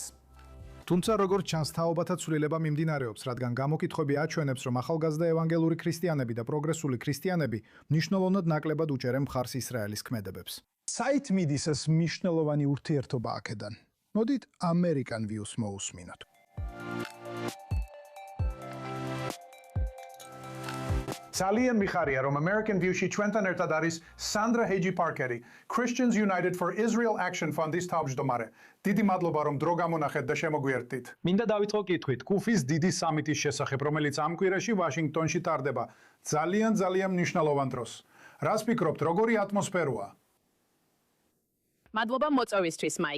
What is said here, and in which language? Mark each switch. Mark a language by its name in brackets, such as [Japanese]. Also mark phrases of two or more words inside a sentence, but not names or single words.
[Georgian] თუმცა როგორც ჩანს, თაობათა ცვლილება მიმდინარეობს, რადგან გამოკითხვები აჩვენებს, რომ ახალგაზრდა ევანგელური ქრისტიანები და პროგრესული ქრისტიანები მნიშვნელოვნად ნაკლებად უჭერენ მხარს ისრაელის ქმედებებს. საით მიდის ეს მნიშვნელოვანი ურთიერთობა აქედან? მოდით American Views მოусმინოთ. ძალიან მიხარია, რომ American View-ში ჩვენთან ერთად არის Sandra Hagee Parkeri, Christians United for Israel Action Fund-ის თავმჯდომარე. დიდი მადლობა, რომ დრო გამონახეთ და შემოგვიერთდით. მინდა დავიწყო კითხვით, კუფის დიდი სამიტის შესახებ, რომელიც ამ კვირაში ვაშინგტონში ტარდება. ძალიან მნიშვნელოვან დროს. რას ფიქრობთ, როგორი ატმოსფეროა? მადლობა მოწვევისთვის, მაიკ.